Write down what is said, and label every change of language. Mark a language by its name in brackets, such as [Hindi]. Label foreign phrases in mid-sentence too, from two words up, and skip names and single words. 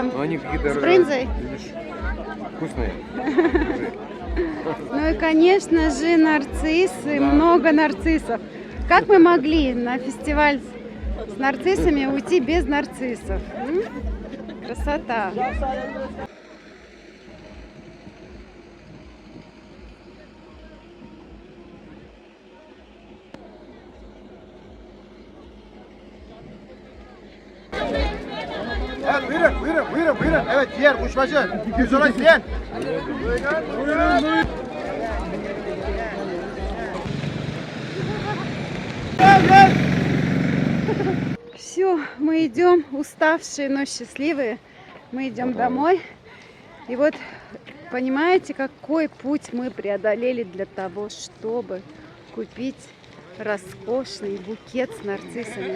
[Russian] Но они какие-то... С брынзой? Видишь, вкусные. Ну и, конечно же, нарциссы, много нарциссов. Как мы могли на фестиваль с нарциссами уйти без нарциссов? Красота. [Turkish] Evet buyurun. Evet ciğer kuşbaşı. Pirzola isteyen. Buyurun. [Russian] Все, мы идем, уставшие, но счастливые. Мы идем домой. И вот Понимаете, какой путь мы преодолели для того, чтобы купить роскошный букет с нарциссами?